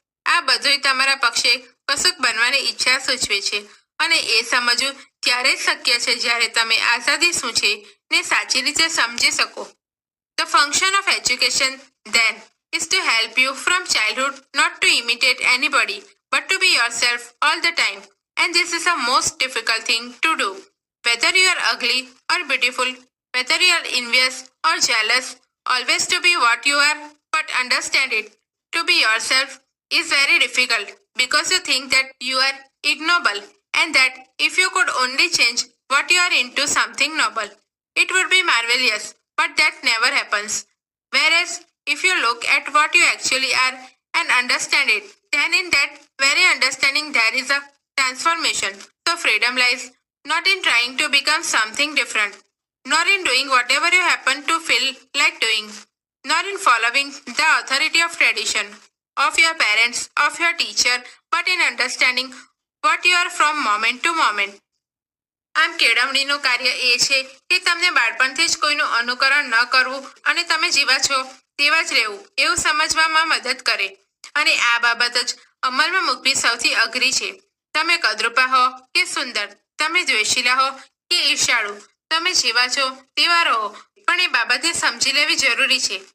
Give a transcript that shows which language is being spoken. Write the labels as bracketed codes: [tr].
[gu] આ બધુંય તમારા પક્ષે કશુંક બનવાની ઈચ્છા સૂચવે છે, અને એ સમજવું ત્યારે જ શક્ય છે જ્યારે તમે આઝાદી શું છે ને સાચી રીતે સમજી શકો. [en] The function of education then is to help you from childhood not to imitate anybody, but to be yourself all the time. And this is the most difficult thing to do. Whether you are ugly or beautiful, whether you are envious or jealous, always to be what you are, but understand it. To be yourself is very difficult because you think that you are ignoble and that if you could only change what you are into something noble, it would be marvelous, but that never happens. Whereas if you look at what you actually are and understand it, then in that very understanding there is a transformation. So freedom lies not in trying to become something different, nor in doing whatever you happen to feel like doing, nor in following the authority of tradition, of your parents, of your teacher, but in understanding what you are from moment to moment. [gu] આમ કેળવણીનું કાર્ય એ છે કે તમને બાળપણથી જ કોઈનું અનુકરણ ન કરવું અને તમે જેવા છો તેવા જ રહેવું એવું સમજવામાં મદદ કરે અને આ બાબત જ અમલમાં મૂકવી સૌથી અઘરી છે. તમે કદરૂપા હો કે સુંદર, તમે દ્વેષીલા હો કે ઈર્ષાળુ, તમે જેવા છો તેવા રહો, પણ એ બાબતે સમજી લેવી જરૂરી છે.